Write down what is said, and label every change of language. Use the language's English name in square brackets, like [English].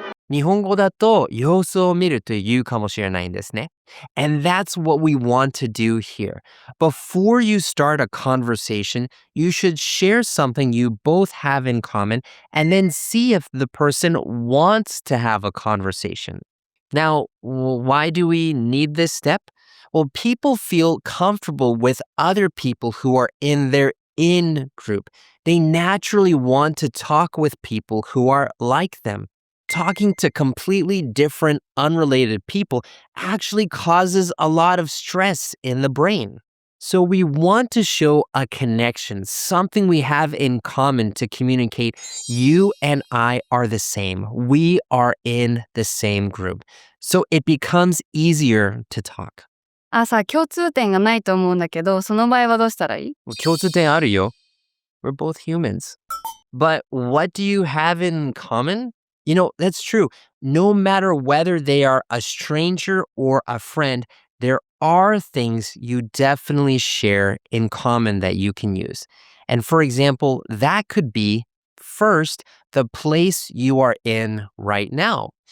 [Japanese] 日本語だと様子を見るというかもしれないんですね。 [English] And that's what we want to do here. Before you start a conversation, you should share something you both have in common and then see if the person wants to have a conversation. Now, why do we need this step? Well, people feel comfortable with other people who are in their in group. They naturally want to talk with people who are like them. Talking to completely different, unrelated people actually causes a lot of stress in the brain. So we want to show a connection, something we have in common to communicate you and I are the same. We are in the same group. So it becomes easier to talk. [Japanese] 共通点がないと思うんだけど、その場合はどうしたらいい？共通点あるよ. [English] We're both humans. But what do you have in common? You know, that's true. No matter whether they are a stranger or a friend, there are things you definitely share in common that you can use. And for example, that could be first, the place you are in right now.